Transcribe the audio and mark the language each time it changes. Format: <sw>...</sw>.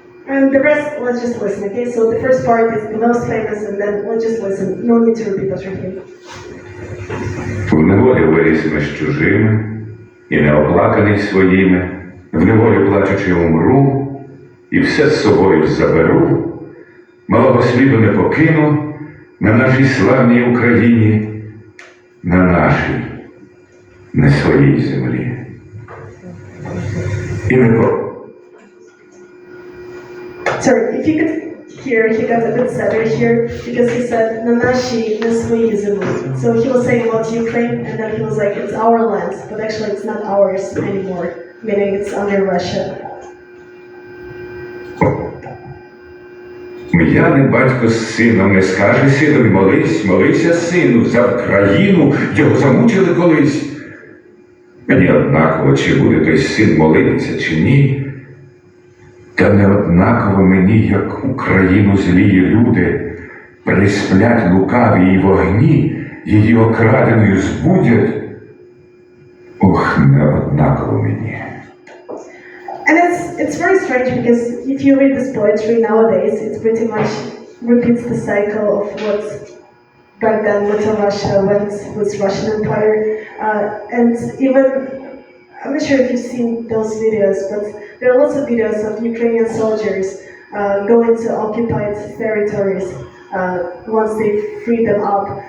<en>And the rest, let's just listen, okay? So the first part is the most famous, and then let's just listen. No need to repeat after him.</en> <uk>В неволі виріс між чужими, і неоплаканий своїми, в неволі плачучи умру, і все з собою заберу, малого сліду не покину, на нашій славній Україні, на нашій, не своїй землі. І не по...</uk> <en>Sorry, if you could hear, he got a bit sadder here because he said</en> <uk>"на нашій, не своїй землі."</uk> <en>So he was saying about Ukraine, and then he was like, "It's our land," but actually it's not ours anymore, meaning it's under Russia.</en> <uk>М'яний батько з сином не скаже синові: молись, молися, сину, за країну, його замучили колись. Мені однаково, чи буде той син молитися, чи ні. Та не однаково мені, як Україну злії люди присплять лукаві і вогні, її окраденою збудять. Ох, не однаково мені.</uk> <en>And it's very strange because if you read this poetry nowadays, it pretty much repeats the cycle of what back then Little Russia went with Russian Empire. And even, I'm not sure if you've seen those videos, but there are lots of videos of Ukrainian soldiers going to occupied territories once they free them up.</en>